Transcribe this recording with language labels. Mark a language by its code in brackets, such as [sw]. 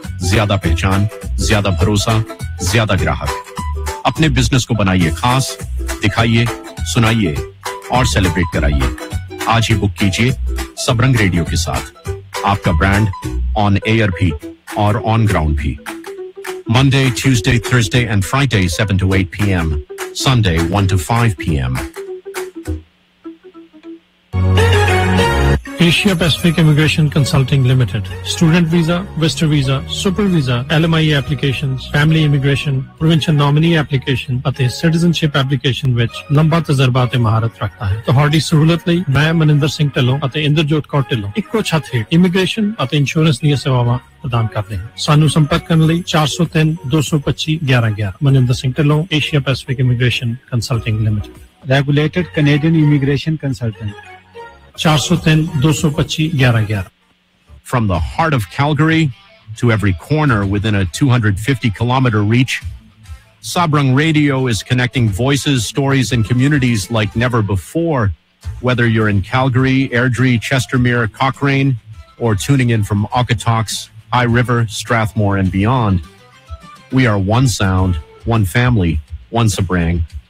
[hi] ज्यादा पहचान, ज्यादा भरोसा, ज्यादा ग्राहक। अपने बिजनेस को बनाइए खास, दिखाइए, सुनाइए और सेलिब्रेट कराइए। आज ही बुक कीजिए सबरंग रेडियो के साथ, आपका ब्रांड [en] on air [hi] भी और [en] on ground [hi] भी। [en] Monday, Tuesday, Thursday and Friday 7 to 8 p.m. Sunday 1 to 5 p.m. Asia Pacific Immigration Consulting Limited. Student visa, visitor visa, super visa, LMIA applications, family immigration, provincial nominee application, [pa] ਅਤੇ [en] citizenship application [pa] ਵਿੱਚ ਲੰਬਾ ਤਜਰਬਾ ਤੇ ਮਹਾਰਤ ਰੱਖਦਾ ਹੈ। ਤੁਹਾਡੀ ਸਹੂਲਤ ਲਈ ਮੈਂ ਮਨਿੰਦਰ ਸਿੰਘ ਢਿੱਲੋਂ ਅਤੇ ਇੰਦਰਜੋਤ ਕੌਰ ਢਿੱਲੋਂ ਇੱਕੋ ਛੱਤ ਹੇਠ ਇਮੀਗ੍ਰੇਸ਼ਨ ਅਤੇ ਇੰਸ਼ੋਰੈਂਸ ਦੀਆਂ ਸੇਵਾਵਾਂ ਪ੍ਰਦਾਨ ਕਰਦੇ ਹਾਂ। ਸਾਨੂੰ ਸੰਪਰਕ ਕਰਨ ਲਈ 403-225-1111। Maninder Singh Dhillon, Asia Pacific immigration consulting limited. Regulated Canadian immigration consultant. 403-225-1111. [en] From the heart of Calgary to every corner within a 250 kilometer reach, Sabrang Radio is connecting voices, stories and communities like never before. Whether you're in Calgary, Airdrie, Chestermere, Cochrane, or tuning in from Okotoks, High River, Strathmore and beyond, we are one sound, one family, one Sabrang.